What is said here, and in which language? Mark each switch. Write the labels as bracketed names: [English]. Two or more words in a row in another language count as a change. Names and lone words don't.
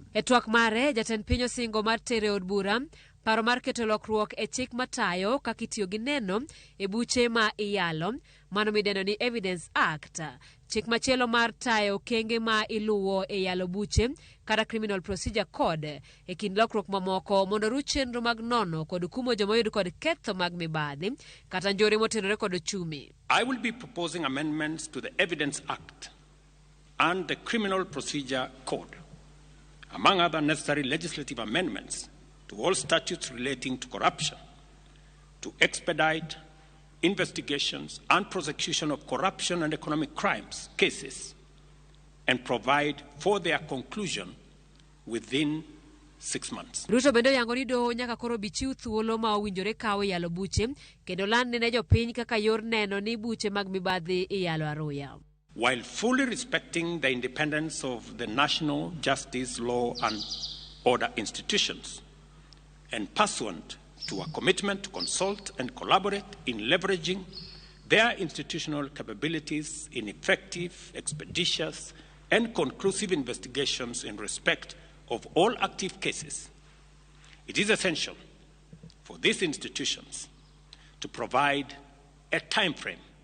[Luo (Kenya and Tanzania)] E twak mare jatend piny osingo mar tere od bura paro mar keto lokruok e chik matayo kaka itiyo gi neno e buche ma iyalo mano midendo ni Evidence Act. Chik machielo mar tayo kenge ma iluwo e yalo buche kata Criminal Procedure Code e kind lokruok mamoko mondo ru chenro mag nono kod kumo joma oyud kod ketho mag mibadhi kata njore motenore kod chumi. [English] I will be proposing amendments to the Evidence Act and the Criminal Procedure Code, among other necessary legislative amendments to all statutes relating to corruption, to expedite investigations and prosecution of corruption and economic crimes cases and provide for their conclusion within 6 months. [Luo (Kenya and Tanzania)] Ruto bendo yango ni doho nyaka koro bichiw thuolo ma owinjore kawe yalo buche kendo lande ne jopiny kaka yor neno ni buche mag mibadhi iyalo aruya. [English] While fully respecting the independence of the national justice, law and order institutions and pursuant to a commitment to consult and collaborate in leveraging their institutional capabilities in effective, expeditious, and conclusive investigations in respect of all active cases, it is essential for these institutions to provide a time frame